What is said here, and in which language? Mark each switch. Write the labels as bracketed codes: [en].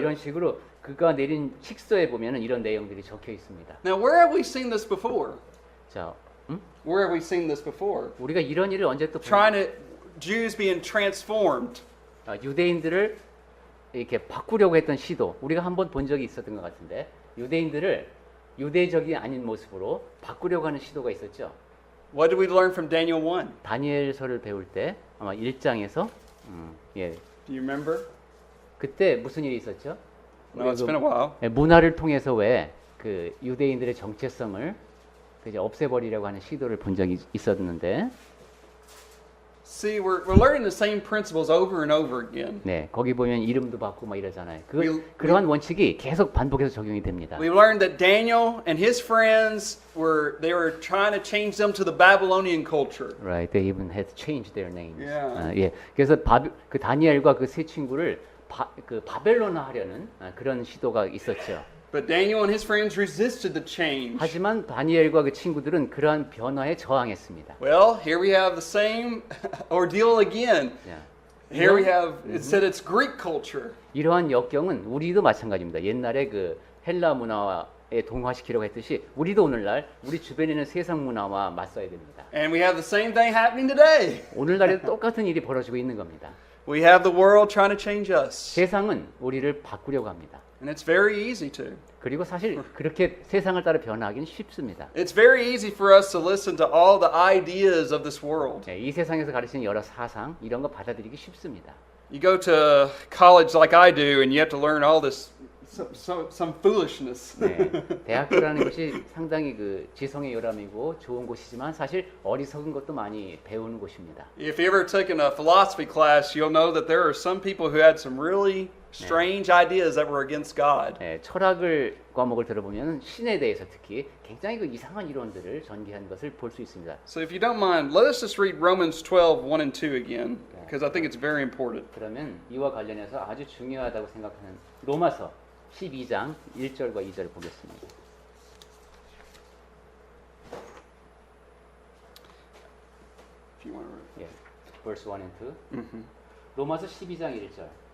[ko] 이런 식으로 그가 내린 칙서에 보면은 이런 내용들이 적혀 있습니다. [en] Now, where have we seen this before? [ko] 자, [en] Where have we seen this before? [ko] 우리가 이런 일을 언제 또 [en] Trying to Jews being transformed. [ko] 유대인들을 이렇게 바꾸려고 했던 시도 우리가 한번 본 적이 있었던 것 같은데 유대인들을 유대적이 아닌 모습으로 바꾸려고 하는 시도가 있었죠. [en] What did we learn from Daniel 1? [ko] 다니엘서를 배울 때 아마 1장에서 예, [en] Do you remember? [ko] 그때 무슨 일이 있었죠? [en] No, it's been a while. [ko] 예, 문화를 통해서 왜 그 유대인들의 정체성을 이제 없애버리려고 하는 시도를 본 적이 있었는데 [en] See, we're learning the same principles over and over again. [ko] 네, 거기 보면 이름도 받고 막 이러잖아요. [en] We- [ko] 그러한 원칙이 계속 반복해서 적용이 됩니다. [en] We learned that Daniel and his friends they were trying to change them to the Babylonian culture. Right, they even had changed their names. Yeah. [ko] 예, 그래서 그 다니엘과 그 세 친구를 그 바벨론화 하려는 그런 시도가 있었죠. [en] But Daniel and his friends resisted the change. [ko] 하지만 다니엘과 그 친구들은 그러한 변화에 저항했습니다. [en] Well, here we have the same ordeal again. [ko] 야, [en] Here we have, it said it's Greek culture. [ko] 이러한 역경은 우리도 마찬가지입니다. 옛날에 그 헬라 문화에 동화시키려고 했듯이 우리도 오늘날 우리 주변에 있는 세상 문화와 맞서야 됩니다. [en] And we have the same thing happening today. [ko] 오늘날에도 똑같은 일이 벌어지고 있는 겁니다. [en] We have the world trying to change us. [ko] 세상은 우리를 바꾸려고 합니다. [en] And it's very easy to. [ko] 그리고 사실 그렇게 세상을 따라 변화하기는 쉽습니다. [en] It's very easy for us to listen to all the ideas of this world. [ko] 이 세상에서 가르치는 여러 사상 이런 거 받아들이기 쉽습니다. [en] You go to college like I do, and you have to learn all this, some foolishness. [ko] 네, 대학교라는 것이 상당히 그 지성의 요람이고 좋은 곳이지만 사실 어리석은 것도 많이 배우는 곳입니다. [en] If you ever taken a philosophy class, you'll know that there are some people who had some really strange ideas that were against God. [ko] 네, 철학을 과목을 들어보면 신에 대해서 특히 굉장히 그 이상한 이론들을 전개한 것을 볼 수 있습니다. [en] So if you don't mind, let us just read Romans 12, 1 and 2 again, because I think it's very important. [ko] 그러면 이와 관련해서 아주 중요하다고 생각하는 로마서 12장 1절과 2절 보겠습니다. [en] If you want to [ko] 예, [en] verse 1 and 2. [ko] 로마서 12장 1절.